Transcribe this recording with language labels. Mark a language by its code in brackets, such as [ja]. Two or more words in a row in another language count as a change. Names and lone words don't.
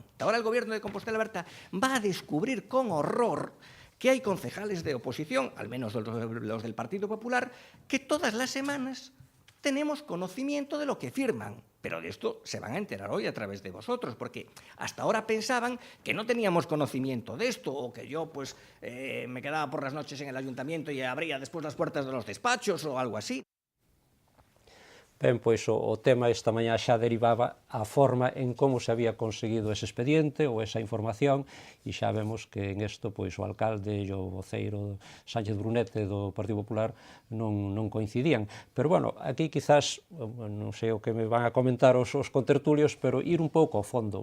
[es] Ahora el gobierno de Compostela Berta va a descubrir con horror que hay concejales de oposición, al menos los del Partido Popular, que todas las semanas tenemos conocimiento de lo que firman. Pero de esto se van a enterar hoy a través de vosotros, porque hasta ahora pensaban que no teníamos conocimiento de esto, o que yo me quedaba por las noches en el ayuntamiento y abría después las puertas de los despachos o algo así. [gl] Ben, pois o tema esta mañá xa derivaba a forma en como se había conseguido ese expediente ou esa información, e xa vemos que en isto pois o alcalde e o voceiro Sánchez Brunete do Partido Popular non coincidían. Pero, bueno, aquí quizás, non sei o que me van a comentar os contertulios, pero ir un pouco ao fondo.